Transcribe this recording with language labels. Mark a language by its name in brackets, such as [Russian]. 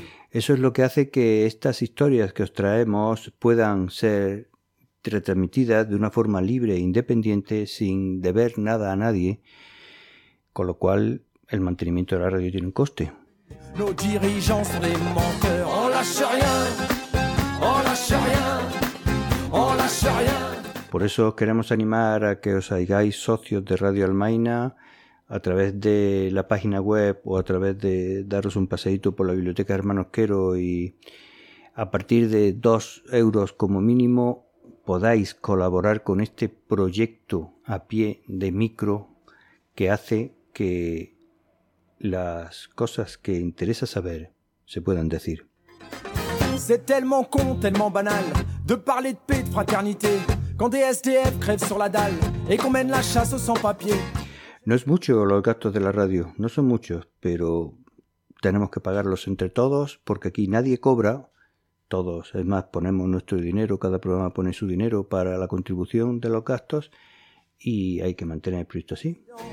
[Spanish] Eso es lo que hace que estas historias que os traemos puedan ser retransmitidas de una forma libre e independiente, sin deber nada a nadie, con lo cual el mantenimiento de la radio tiene un coste. [French] Nos dirigeants sont des menteurs, on lâche rien, on lâche rien, on lâche rien. [Spanish] Por eso queremos animar a que os hagáis socios de Radio Almaina a través de la página web o a través de daros un paseíto por la biblioteca de Hermanos Quero y a partir de 2 euros como mínimo podáis colaborar con este proyecto a pie de micro que hace que las cosas que interesa saber se puedan decir. [French] C'est tellement con, tellement banal de parler de paix, de fraternité. Quand des SDF crèvent sur la dalle et qu'on mène la chasse aux sans-papiers. [Spanish] No es mucho los gastos de la radio, no son muchos, pero tenemos que pagarlos entre todos porque aquí nadie cobra, todos, es más, ponemos nuestro dinero, cada programa pone su dinero para la contribución de los gastos y hay que mantener el proyecto así.